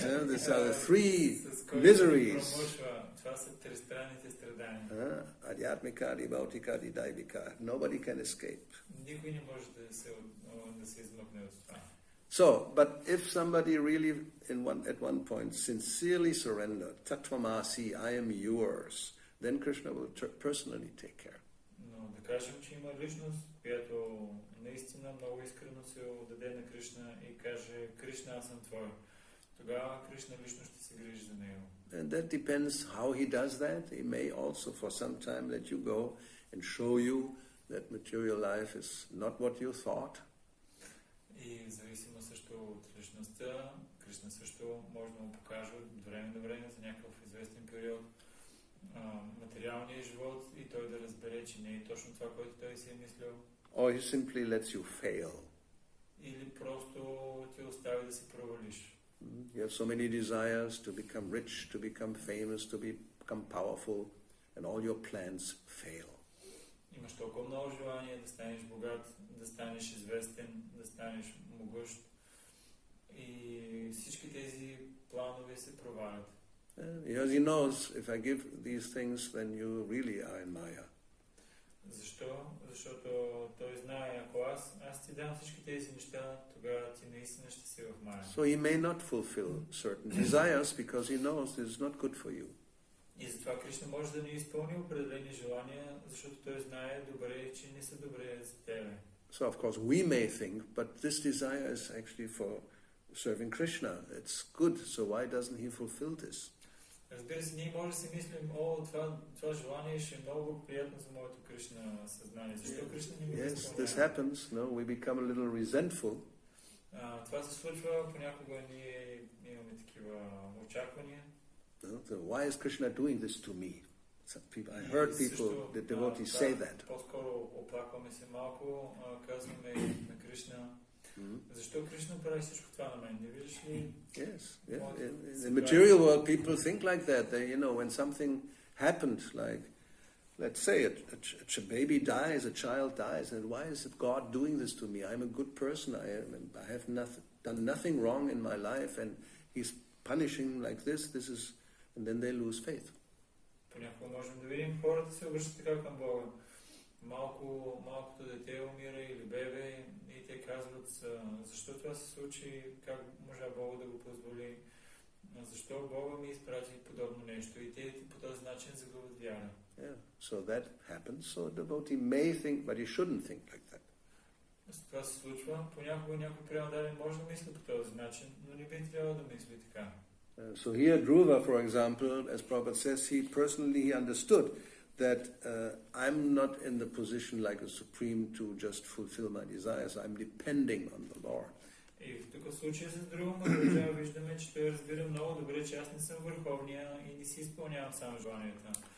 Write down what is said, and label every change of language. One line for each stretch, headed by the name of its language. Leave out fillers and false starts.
English: These are the three miseries.
Bulgarian: Това са тристранните страдания.
English: Adhyatmika, adibhautika, adidaivika. Nobody can escape.
Bulgarian: Никой не може да се измъкне от това.
English: So, but if somebody really at one point sincerely surrendered, tattvamasi, I am yours, then Krishna will personally take care.
Bulgarian: Но да кажем, че има личност, която наистина много искрено се отдаде на Кришна и каже, Кришна, аз съм твой. Тогава Кришна лично ще се грижи за него.
English: And that depends how he does that. He may also for some time let you go and show you that material life is not what you thought.
Bulgarian: И зависимо също от личността, Кришна също може да му покаже от време на време за някакъв известен период материалния живот и той да разбере, че не е точно това, което той си е мислил.
English: Or he simply lets you fail.
Bulgarian: Или просто ти остави да се провалиш.
English: You have so many desires to become rich, to become famous, to become powerful, and all your plans fail.
Bulgarian: Имаш толкова много желание да станеш богат, да станеш известен, да станеш могъщ и всички тези планове се провалят.
English: Because he knows if I give these things, then you really are in Maya.
Bulgarian: Защо? Защото той знае, ако аз ти дам всички тези неща, тогава ти наистина ще си в Майя.
English: So he may not fulfill certain desires because he knows this is not good for you.
Bulgarian: И затова Кришна може да не изпълни определени желания, защото той знае добре, че не са добре за тебе.
English: So of course we may think, but this desire is actually for serving Krishna. It's good, so why doesn't he fulfill this?
Bulgarian: Разбира се, ние може да си мислим, това желание ще е много приятно за моето Кришна съзнание. Защо Кришна не ми го изпълнява?
English: Yes, this happens. No, we become a little resentful.
Bulgarian: Това се случва, понякога ние имаме такива очаквания.
English: So why is Krishna doing this to me? I heard people, the devotees say that.
Bulgarian: По-скоро оплакваме се малко, казваме на Кришна, защо Кришна прави всичко това на мен? Не виждаш ли?
English: Yes. In the material world, people think like that. They, when something happened, like let's say a baby dies, a child dies, and why is it God doing this to me? I'm a good person, I have done nothing wrong in my life, and He's punishing like this is, and then they lose faith.
Bulgarian: Понякога можем да видим хората се обръщат така към Бога. Малкото дете умира или бебе и те казват защо това се случи, как можа Бога да го позволи, защо Бога ми изпрати подобно нещо и те по този начин загубят вяра.
English: Yeah, so that happens. So a devotee may think, but he shouldn't think like that.
Bulgarian: Това се случва. Понякога някой преданен може да мисли по този начин, но не би трябвало да мисли така.
English: So here Dhruva, for example, as Prabhupada says, he understood that I'm not in the position like a supreme to just fulfill my desires. I'm depending on the Lord.
Bulgarian: И в такъв случай с Dhruva Maharaja виждаме, че той разбира много добре, че аз не съм върховния и не си изпълнявам само желанията.